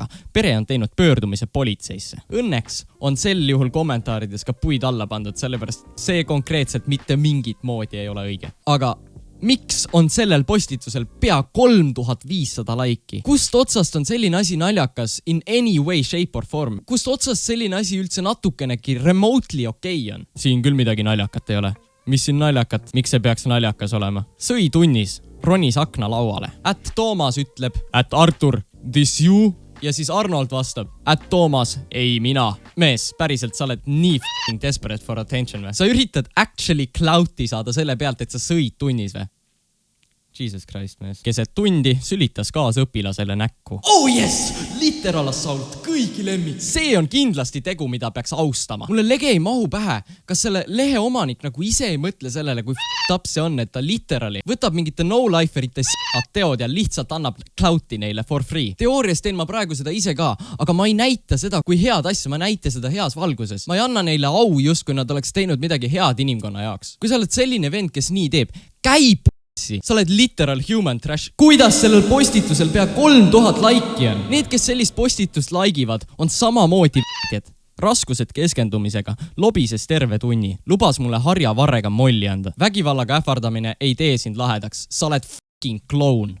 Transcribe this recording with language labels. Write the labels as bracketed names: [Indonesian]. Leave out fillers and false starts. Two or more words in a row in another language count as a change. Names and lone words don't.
[Estonian] Pere on teinud pöördumise politseisse. Õnneks on sel juhul kommentaarides ka puid alla pandud, sellepärast see konkreetselt mitte mingit moodi ei ole õige. Aga miks on sellel postitusel pea 3500 laiki? Kust otsast on selline asi naljakas [English] in any way, shape or form? [Estonian] Kust otsast selline asi üldse natukenegi remotely okei on? Siin küll midagi naljakat ei ole. Mis siin naljakat? Miks see peaks naljakas olema? Sõi tunnis, ronis akna lauale. Toomas ütleb, Artur, [English] this you? [Estonian] Ja siis Arnold vastab, Toomas, ei mina. Mees, päriselt sa oled nii [English] f***ing desperate for attention [Estonian] või? Sa üritad actually clouti saada selle pealt, et sa sõid tunnis või? [English] Jesus Christ, [Estonian] mees. Keset tundi sülitas kaasõpilasele näkku. [English] Oh yes! Literal assault, [Estonian] kõigi lemmik. See on kindlasti tegu, mida peaks austama. Mulle lege ei mahu pähe. Kas selle lehe omanik nagu ise ei mõtle sellele, kui f***up see on, et ta literally võtab mingite no-liferite teod ja lihtsalt annab clouti neile [English] for free. [Estonian] Teoorias teen ma praegu seda ise ka, aga ma ei näita seda kui head asja, ma näite seda heas valguses. Ma ei anna neile au just, kui nad oleks teinud midagi head inimkonna jaoks. Kui sa oled selline vend, kes nii teeb, käib sa oled [English] literal human trash. [Estonian] Kuidas sellel postitusel pea 3000 laiki on? Need, kes sellist postitust laigivad, on samamoodi v***jad. Raskused keskendumisega, lobises terve tunni, lubas mulle harja varrega molli anda. Vägivallaga ähvardamine ei tee sind lahedaks. Sa oled f***ing kloun.